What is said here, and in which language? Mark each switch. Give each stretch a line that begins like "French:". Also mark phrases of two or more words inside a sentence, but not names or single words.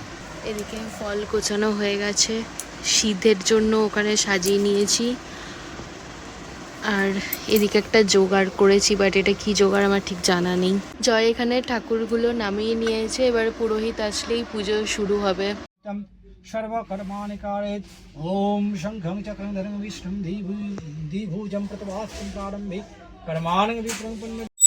Bangla: এদিকে ফল গোছানো হয়ে গেছে, সিদ্ধের জন্য ওখানে সাজিয়ে নিয়েছি। আর এদিকে একটা জোগাড় করেছি, বাট এটা কি জোগাড় আমার ঠিক জানা নেই। জয় এখানে ঠাকুরগুলো নামিয়ে নিয়েছে, এবার পুরোহিত আসলেই পুজো শুরু হবে।
Sanskrit: सर्वकर्माणि कारयेत्। ओम शंखं चक्रं धरं विष्णुं द्विभुजं प्रतभास्तं प्रारम्भे कर्माणि विप्रम्पन्न।